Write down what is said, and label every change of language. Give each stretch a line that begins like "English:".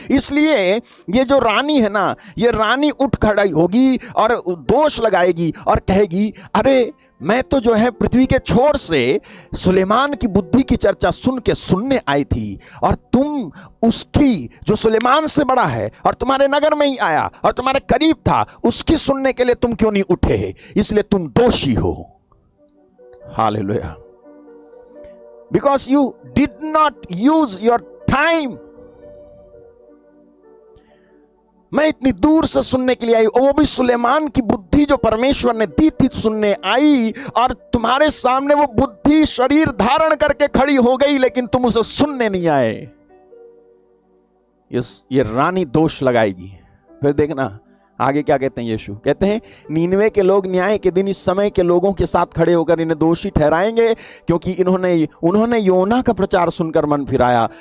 Hindi: इसलिए ये जो रानी है ना, ये रानी उठ खड़ी होगी और दोष लगाएगी और कहेगी, अरे मैं तो जो है पृथ्वी के छोर से सुलेमान की बुद्धि की चर्चा सुनने आई थी, और तुम उसकी जो सुलेमान से बड़ा है और तुम्हारे नगर में ही आया और तुम्हारे करीब था, उसकी सुनने के लिए तुम क्यों नहीं उठे? इसलिए तुम दोषी हो। Hallelujah.
English: Because you did not use your time.
Hindi: मैं इतनी दूर से सुनने के लिए आई, वो भी सुलेमान की बुद्धि जो परमेश्वर ने दी थी सुनने आई, और तुम्हारे सामने वो बुद्धि शरीर धारण करके खड़ी हो गई, लेकिन तुम उसे सुनने नहीं आए। ये रानी दोष लगाएगी। फिर देखना आगे क्या कहते हैं यीशु, कहते हैं नीनवे के लोग न्याय के दिन इस समय के लोगों के साथ खड़े होकर इन्हें दोषी ठहराएंगे, क्योंकि उन्होंने योना का प्रचार सुनकर मन फिराया।